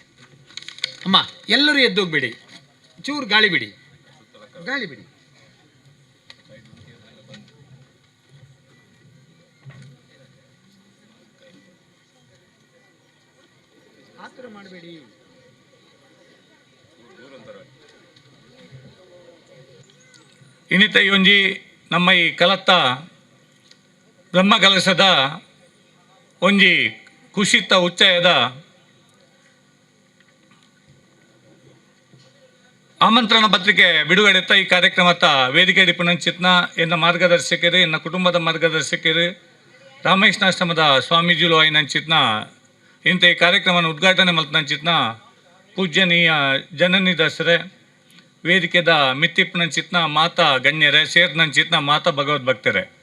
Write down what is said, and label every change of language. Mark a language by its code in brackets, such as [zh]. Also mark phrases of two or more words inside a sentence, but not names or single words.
[kn] ಅಮ್ಮ ಎಲ್ಲರೂ ಎದ್ದೋಗ್ಬೇಡಿ, ಚೂರು ಗಾಳಿ ಬಿಡಿ. ಆತರ ಮಾಡಬೇಡಿ. [tcy] ಇನ್ನಿತ ಒಂಜಿ ನಮ್ಮ ಈ ಕಲತ್ತ ಬ್ರಹ್ಮ ಕಲಶದ ಒಂಜಿ ಕುಶಿತ ಉಚ್ಚಯದ ಆಮಂತ್ರಣ ಪತ್ರಿಕೆ ಬಿಡುಗಡೆತ್ತ ಈ ಕಾರ್ಯಕ್ರಮದ ವೇದಿಕೆ ಡಿಪುನಂಚಿತ್ನ ಎನ್ನ ಮಾರ್ಗದರ್ಶಕರು, ಎನ್ನ ಕುಟುಂಬದ ಮಾರ್ಗದರ್ಶಕರು, ರಾಮಕೃಷ್ಣಾಶ್ರಮದ ಸ್ವಾಮೀಜಿಲು ಆಯ್ನಂಚಿತ್ನ ಇಂಥ ಈ ಕಾರ್ಯಕ್ರಮನ ಉದ್ಘಾಟನೆ ಮಲ್ತನಂಚಿತ್ನ ಪೂಜ್ಯನೀಯ ಜನನಿ ದಸರೆ ವೇದಿಕೆದ ಮಿತ್ತಿಪ್ಪನಂಚಿತ್ನ ಮಾತಾ ಗಣ್ಯರೇ ಸೇರ್ನಂಚಿತ್ನ ಮಾತಾ ಭಗವದ್ಭಕ್ತರೇ.